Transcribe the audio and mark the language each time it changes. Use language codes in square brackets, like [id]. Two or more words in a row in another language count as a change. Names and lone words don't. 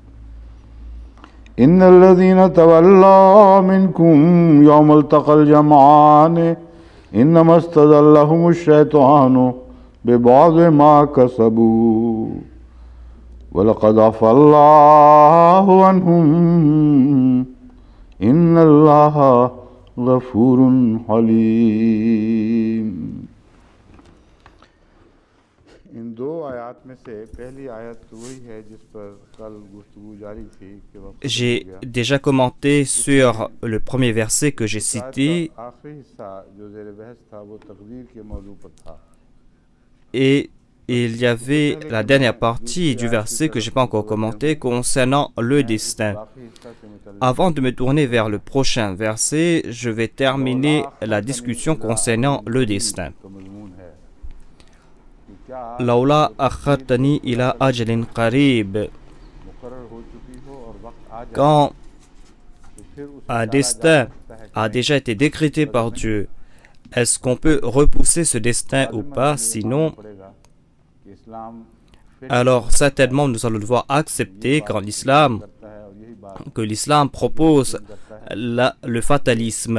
[ar] إن الذين تولوا منكم يوم التقى الجمعان إنما استزلهم الشيطان ببعض ما كسبوا ولقد عفا الله عنهم إن الله غفور حليم. [ur] ان دو آیت میں سے پہلی آیت وہی ہے جس پر کل گفتگو جاری تھی کہ [fr] J'ai déjà commenté sur le premier verset que j'ai cité [ur] آخری حصہ جو زیر بحث تھا وہ تقدیر کے موضوع پر تھا [fr] et il y avait la dernière partie du verset que je n'ai pas encore commenté concernant le destin. Avant de me tourner vers le prochain verset, je vais terminer la discussion concernant le destin. [ar] لولا أخرتني إلى أجل قريب. [fr] Quand un destin a déjà été décrété par Dieu, est-ce qu'on peut repousser ce destin ou pas? Sinon, alors certainement nous allons devoir accepter que l'islam propose le fatalisme.